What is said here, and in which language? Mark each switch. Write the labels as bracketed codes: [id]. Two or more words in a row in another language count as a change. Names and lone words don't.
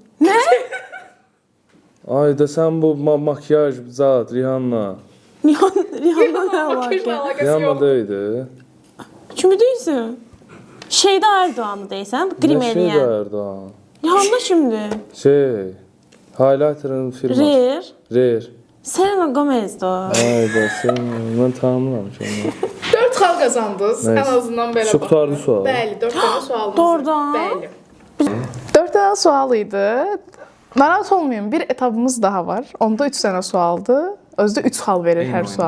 [az] Ay da sən bu makyaj zat Rihanna. Rihanna nə əlaqə? Rihanna deyildi. Kimi deyirsən? Şeydə Erdoğan'ı deyirsən, Grim Şey eləyən. Erdoğan. Rihanna kimdir? Şey. Highlighter'ın firması. Rare. Rare. Selena Gomez'dir o. Ay da sən mən tanımıram ki onu. 4 xal qazandınız. Nəysə. Ən azından belə Çox qurtardı sual. Bəli, 4 dənə sualımız var. Doğrudan? Bəli. 4 dənə sual idi. Narahat olmayın, bir etapımız daha var. Onda 3 dənə sualdı. Özdə 3 xal verir hər sual.